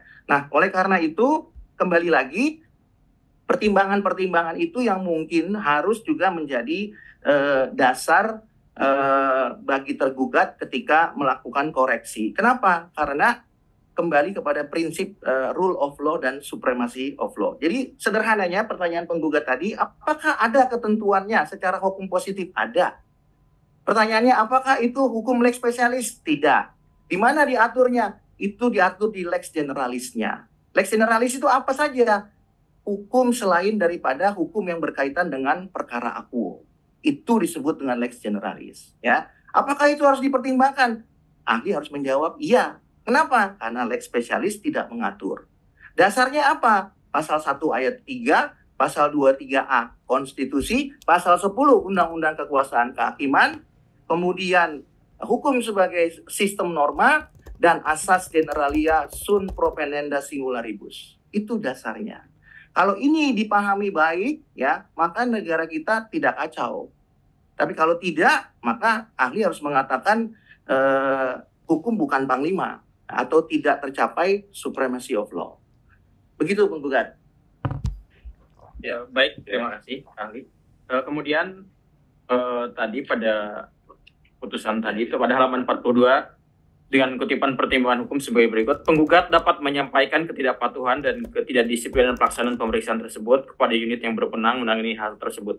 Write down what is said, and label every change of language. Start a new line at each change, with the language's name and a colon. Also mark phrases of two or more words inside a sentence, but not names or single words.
Indonesian: Nah, oleh karena itu kembali lagi pertimbangan-pertimbangan itu yang mungkin harus juga menjadi dasar bagi tergugat ketika melakukan koreksi. Kenapa? Karena kembali kepada prinsip
English: rule of law
Indonesian: dan
English: supremacy of law.
Indonesian: Jadi sederhananya pertanyaan penggugat tadi, apakah ada ketentuannya secara hukum positif? Ada. Pertanyaannya, apakah itu hukum
Latin: lex spesialis?
Indonesian: Tidak. Di mana diaturnya? Itu diatur di
Latin: lex generalisnya. Lex generalis
Indonesian: itu apa saja? Hukum selain daripada hukum yang berkaitan dengan perkara akuo. Itu disebut dengan
Latin: lex generalis.
Indonesian: Ya. Apakah itu harus dipertimbangkan? Ahli harus menjawab, iya. Kenapa? Karena
Latin: lex spesialis
Indonesian: tidak mengatur. Dasarnya apa? Pasal 1 ayat 3, pasal 23A Konstitusi, pasal 10 Undang-Undang Kekuasaan Kehakiman, kemudian hukum sebagai sistem norma, dan asas
Latin: generalia sunt proponenda singularibus.
Indonesian: Itu dasarnya. Kalau ini dipahami baik, ya, maka negara kita tidak kacau. Tapi kalau tidak, maka ahli harus mengatakan hukum bukan panglima, atau tidak tercapai
English: supremacy of law.
Indonesian: Begitu penggugat. Ya, baik, terima kasih ahli. Kemudian tadi pada putusan tadi itu pada halaman 42 dengan kutipan pertimbangan hukum sebagai berikut, penggugat dapat menyampaikan ketidakpatuhan dan ketidakdisiplinan pelaksanaan pemeriksaan tersebut kepada unit yang berwenang menangani hal tersebut.